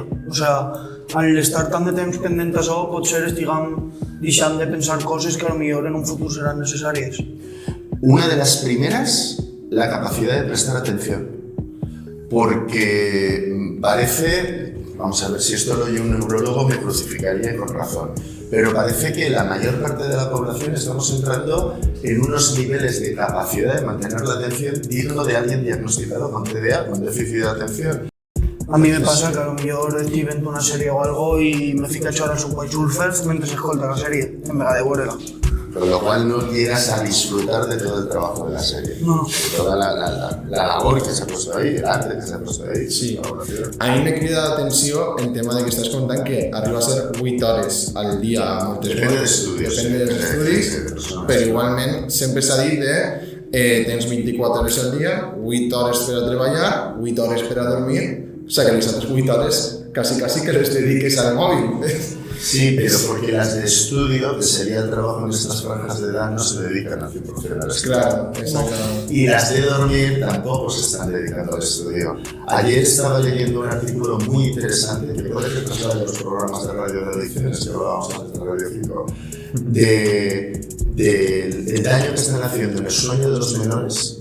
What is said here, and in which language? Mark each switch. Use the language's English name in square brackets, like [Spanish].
[Catalan] O sigui, al estar tant de temps pendent a això, potser estiguem deixant de pensar coses que potser en un futur seran necessàries. [Spanish] Una de las primeras, la capacidad de prestar atención. Porque parece, vamos a ver, si esto lo oye un neurólogo me crucificaría con razón, pero parece que la mayor parte de la población estamos entrando en unos niveles de capacidad de mantener la atención digno de alguien diagnosticado con TDA, con déficit de atención. [Catalan] A mi me passa que potser estic veient una sèrie o algo i me fico a xerrar a Subway Surfers mentre escolta la sèrie, [Spanish] en vez de [Catalan] veure-la. [Spanish] Con lo cual no llegas a disfrutar de todo el trabajo de la serie. No. De toda la labor que se ha puesto ahí, el arte que se ha puesto ahí. Sí. [Catalan] A mi m'he cridat l'atenció el tema de que estàs contant que arriba a ser 8 hores al dia moltes [Spanish] Depende [Catalan] vegades. d'estudis. Depende dels estudis, però igualment sempre s'ha dit de tens 24 hores al dia, 8 hores per a treballar, 8 hores per a dormir, o sigui que les altres 8 hores casi que les dediques al móvil. [Spanish] Sí, pero porque las de estudio, que sería el trabajo en estas franjas de edad, no se dedican al 100% al estudio. Claro, exactamente. Y las de dormir tampoco se están dedicando al estudio. Ayer estaba leyendo un artículo muy interesante, que puede que traslade los programas de radio de ediciones que hablábamos antes de Radio 5, del daño que están haciendo en el sueño de los menores.